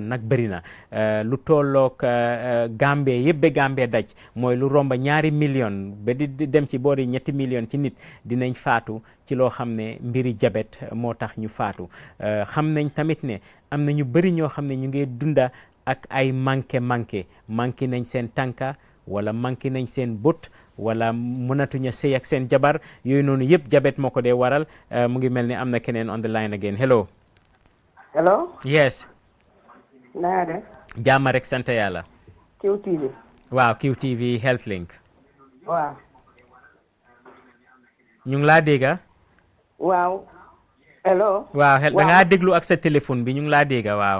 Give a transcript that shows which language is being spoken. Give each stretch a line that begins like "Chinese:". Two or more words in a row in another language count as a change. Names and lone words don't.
Wolof: nag bëri na lu tolloog Gambie yëpp ba Gambie daj mooy lu romba 2 million ba di dem ci boori 3 million ci nit dinañ faatu ci loo xam ne mbiri diabète moo tax ñu faatu xam nañ tamit ne am na ñu bëri ñoo xam ne ñu ngi dunda ak ay manqué nañ seen tànka wala manqué nañ seen bët wala mënatuñu sëy ak seen jabar yooyu noonu yëpp diabète moo ko dee waral mu ngi mel ni am na keneen
English: on the line again. Hello. Yes.
Wolof: naa def. jàmm rek sant yàlla. QTV. waaw QTV Health Link. waaw. ñu ngi laa dégga. waaw
English: hello.
Wolof: waaw da ngaa déglu ak sa téléphone bi ñu ngi laa dégg waaw.